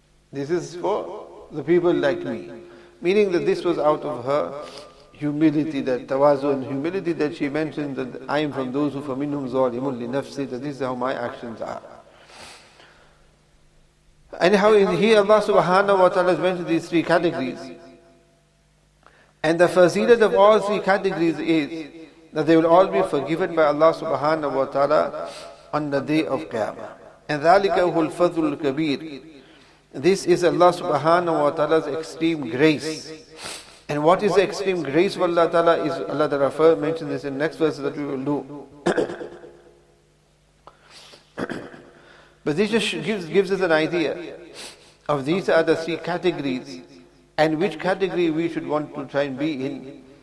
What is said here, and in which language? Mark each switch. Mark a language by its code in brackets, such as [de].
[en] This is for the people like me. Meaning that this was out of her humility, that tawazu and humility that she mentioned, that I am from those who [ar] فَمِنْهُمْ ظَالِمٌ لِنَفْسِ, [en] that this is how my actions are. And how in here Allah subhanahu wa ta'ala has mentioned these three categories. And the fazilat of all three categories is that they will all be forgiven by Allah subhanahu wa ta'ala on the day of Qiyamah. [ar] And ذَلِكَ هُوَ الْفَضْلُ الْكَبِيرُ. [en] This is Allah subhanahu wa ta'ala's extreme grace. And what is the extreme grace of Allah ta'ala is, Allah ta'ala mentioned this in the next verse that we will do. But this just gives us an idea of these are the three categories and which category we should want to try and be in.